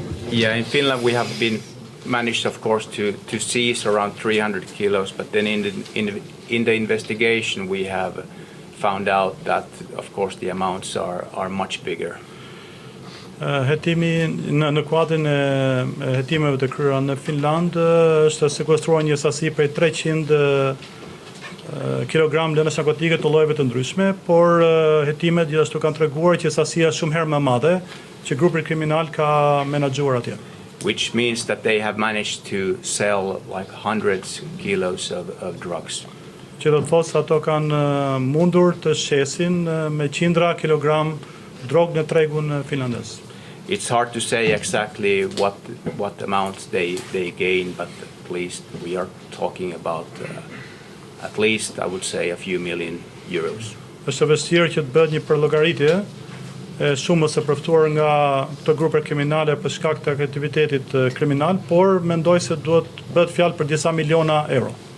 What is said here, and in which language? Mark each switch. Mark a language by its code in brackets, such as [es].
[en] Yeah, in Finland we have been managed, of course, to seize around 300 kilos, but then in the investigation we have found out that, of course, the amounts are much bigger. [sq] Hetimi në kuadrin e hetimeve të kryera në Finland është sekuestruar një sasi prej 300 kilogram lëndë narkotike të llojeve të ndryshme, por hetimet gjithashtu kanë treguar që sasia është shumë herë më madhe që grupi kriminal ka menaxhuar atje. [en] Which means that they have managed to sell like hundreds kilos of drugs. [sq] Që do të thotë se ato kanë mundur të shesin me qindra kilogram drogë në tregun finlandez. [en] it's hard to say exactly what amounts they gain, but at least we are talking about at least, I would say, a few million euros. [sq] Është e vështirë që të bëhet një përllogaritje e sumës së përftuar nga këto grupe kriminale për shkak të aktivitetit kriminal, por mendoj se duhet bëhet fjalë për disa miliona euro.